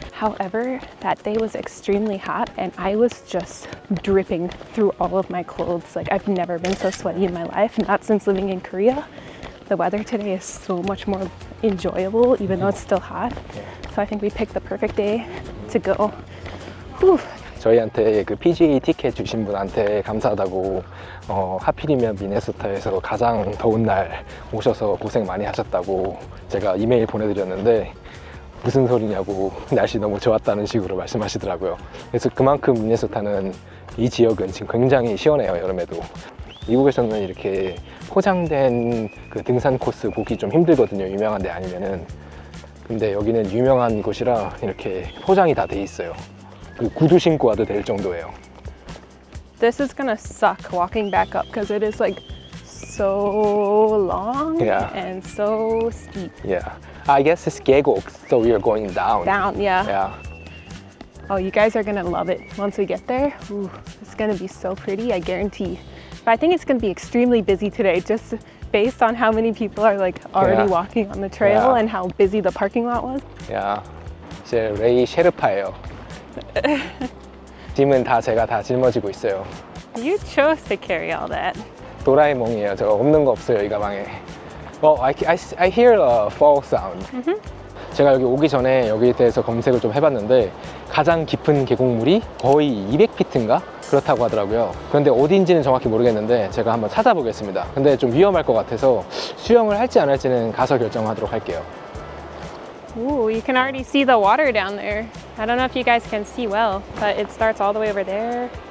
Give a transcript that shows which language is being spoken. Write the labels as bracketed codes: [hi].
[en] However, that day was extremely hot and I was just dripping through all of my clothes. Like I've never been so sweaty in my life, not since living in Korea. The weather today is so much more enjoyable even though it's still hot. So I think we picked the perfect day to go. Whew. [ko] 저희한테 그 PGA 티켓 주신 분한테 감사하다고 하필이면 미네소타에서 가장 더운 날 오셔서 고생 많이 하셨다고 제가 이메일 보내드렸는데 무슨 소리냐고 날씨 너무 좋았다는 식으로 말씀하시더라고요. 그래서 그만큼 미네소타는 이 지역은 지금 굉장히 시원해요, 여름에도. 미국에서는 이렇게 포장된 그 등산 코스 보기 좀 힘들거든요, 유명한 데 아니면은. 근데 여기는 유명한 곳이라 이렇게 포장이 다 돼 있어요. 그 구두 신고 와도 될 정도예요. [en] This is gonna suck walking back up because it is like so long and so steep. Yeah, I guess it's 계곡, so we are going down. Down, yeah. Yeah. Oh, you guys are gonna love it once we get there. Ooh, it's gonna be so pretty, I guarantee. But I think it's gonna be extremely busy today, just based on how many people are like already walking on the trail and how busy the parking lot was. Yeah, [ko] 제 레이 셰르파예요. 짐은 다 제가 다 짊어지고 있어요. [en] You chose to carry all that. [ko] 도라에몽이에요. 저 없는 거 없어요, 이 가방에. [en] I hear a fall sound. [ko] 제가 여기 오기 전에 여기에 대해서 검색을 좀 해봤는데 가장 깊은 계곡물이 거의 200피트인가? 그렇다고 하더라고요. 그런데 어디인지는 정확히 모르겠는데 제가 한번 찾아보겠습니다. 근데 좀 위험할 것 같아서 수영을 할지 안 할지는 가서 결정하도록 할게요. [en] Ooh, you can already see the water down there. I don't know if you guys can see well, but it starts all the way over there.